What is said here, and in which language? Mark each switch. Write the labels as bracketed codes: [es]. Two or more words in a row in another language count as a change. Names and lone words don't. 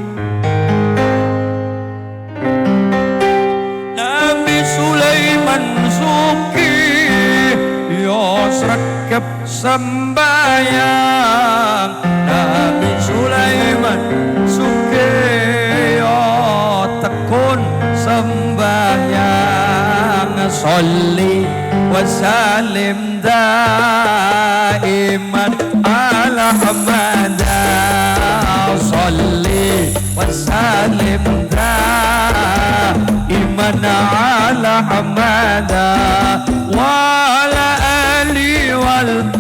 [jv] Nabi Sulaiman sugih yo sregep sembayang Nabi Sulaiman sugih yo tekun sembahyang [ar] صل وسلم دائما على أحمد صل وسلم دائما على أحمد وعلى آل وال